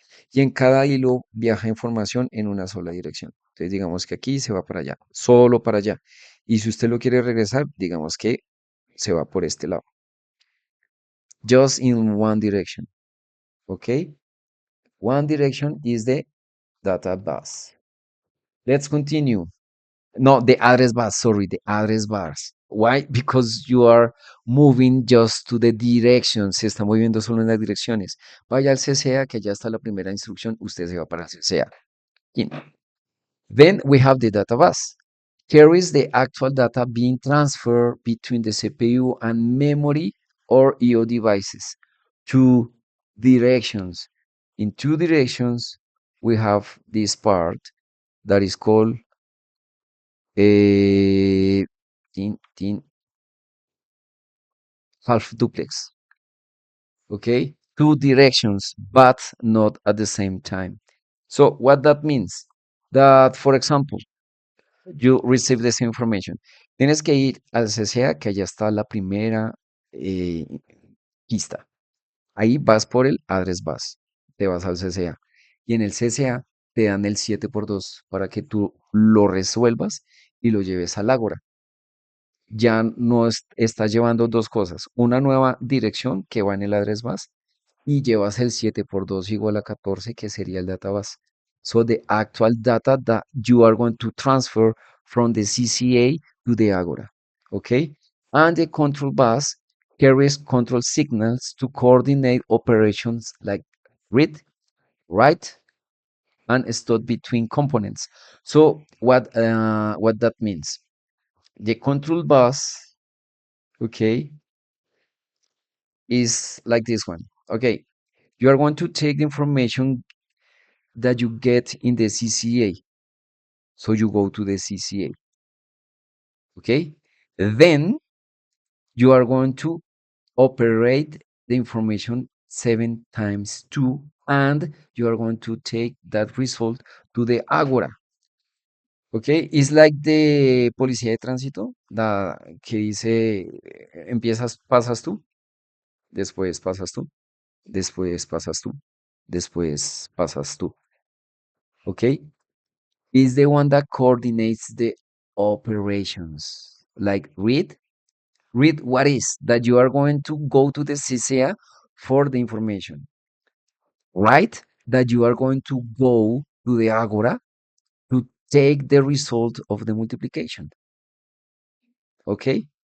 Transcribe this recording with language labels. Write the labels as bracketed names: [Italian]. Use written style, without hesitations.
[Spanish] Y en cada hilo viaja información en una sola dirección. Entonces, digamos que aquí se va para allá, solo para allá. Y si usted lo quiere regresar, digamos que se va por este lado. [English] Just in one direction. Okay? One direction is the data bus. Let's continue. No, the address bus, sorry, the address bars. Why? Because you are moving just to the direction. [Spanish] Se está moviendo solo en las direcciones. Vaya al CCA, que ya está la primera instrucción. Usted se va para el CCA. In. [English] Then we have the data bus. Carries the actual data being transferred between the CPU and memory or IO devices. Two directions. In two directions, we have this part that is called a half duplex. Okay, two directions, but not at the same time. So what that means, that for example, you receive this information. [Spanish] Tienes que ir al CCA, que allá está la primera pista. Ahí vas por el address bus, te vas al CCA. Y en el CCA te dan el 7x2 para que tú lo resuelvas y lo lleves al Ágora. Ya no estás llevando dos cosas, una nueva dirección que va en el address bus y llevas el 7x2 igual a 14, que sería el data bus. [English] So the actual data that you are going to transfer from the CCA to the Agora, okay? And the control bus carries control signals to coordinate operations like read, write, and stop between components. So what that means? The control bus, okay, is like this one. Okay, you are going to take the information that you get in the CCA. So you go to the CCA. Okay, then you are going to operate the information 7 times 2, and you are going to take that result to the Agora. Okay, it's like the [Spanish] policía de tránsito, que dice, empiezas, pasas tú, después pasas tú, después pasas tú, después pasas tú. [English] Okay, is the one that coordinates the operations. Like read what is that you are going to go to the CCA for the information. Right? That you are going to go to the Agora to take the result of the multiplication. Okay?